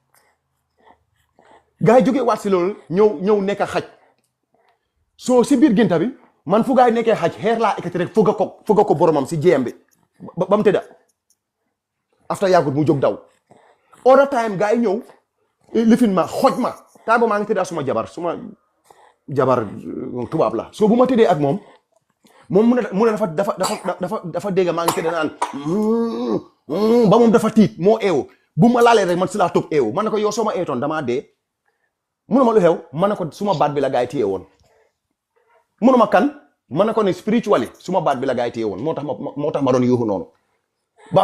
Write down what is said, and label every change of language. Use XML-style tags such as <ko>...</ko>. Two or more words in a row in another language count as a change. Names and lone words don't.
<wo>gaa yi jógee waat si loolu ñëw nekk xaj soo si biir génta bi man fu gaa yi nekkee xaj xeer laa ekkati rek fugga ko boromam si jéem bi ba mu tëdda after yàggut mu jóg daw</wo> <en>all the time</en> <wo>gaa yi ñëw lifin ma xoj ma taa ba maa ngi tëdda suma jabar tubaab la soo bu ma tëddee ak moom mu ne dafa dégg maa ngi tëdd naan ba moom dafa tiit moo eewu bu ma laalee rek man si laa toog eewu man ne ko yow soo ma eetoon damaa dee munuma lu xew man ne ko suma baat bi la gaa yi téye woon munuma kan man ne ko ne spiritually suma baat bi la gaa yi téye woon moo tax ma doon yuuxu noonu ba</wo>